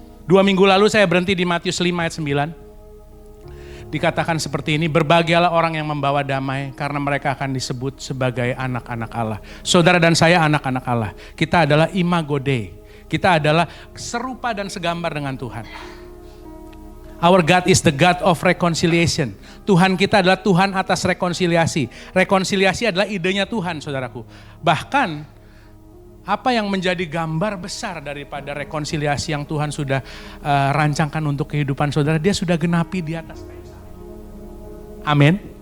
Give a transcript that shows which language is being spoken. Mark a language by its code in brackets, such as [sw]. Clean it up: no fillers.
[id] 2 minggu lalu saya berhenti di Matius 5 ayat 9. Dikatakan seperti ini, berbahagialah orang yang membawa damai karena mereka akan disebut sebagai anak-anak Allah. Saudara dan saya anak-anak Allah. Kita adalah imago Dei. Kita adalah serupa dan segambar dengan Tuhan. [en] Our God is the God of reconciliation. [id] Tuhan kita adalah Tuhan atas rekonsiliasi. Rekonsiliasi adalah idenya Tuhan, saudaraku. Bahkan apa yang menjadi gambar besar daripada rekonsiliasi yang Tuhan sudah rancangkan untuk kehidupan saudara, dia sudah genapi di atas kayu salib. Amin.